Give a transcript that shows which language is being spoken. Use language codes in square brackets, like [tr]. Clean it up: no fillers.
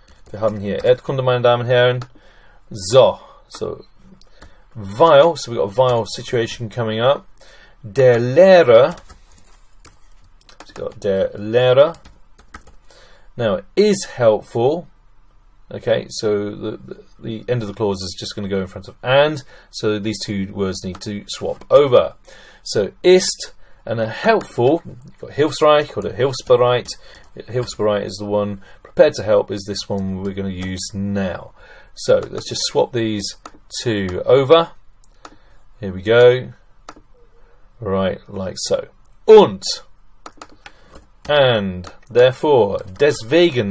[de] Wir haben hier Erdkunde, meine Damen und Herren. [en] So weil, so we've got a while situation coming up. Der Lehrer, so we've got der Lehrer. Now, is helpful. Okay, so the end of the clause is just going to go in front of and, so these two words need to swap over. So, ist and a helpful, you've got hilfsreich or hilfsbereit. Hilfsbereit is the one, prepared to help is this one we're going to use now. So, let's just swap these two over. Here we go. Right, like so. Und. And, therefore, deswegen.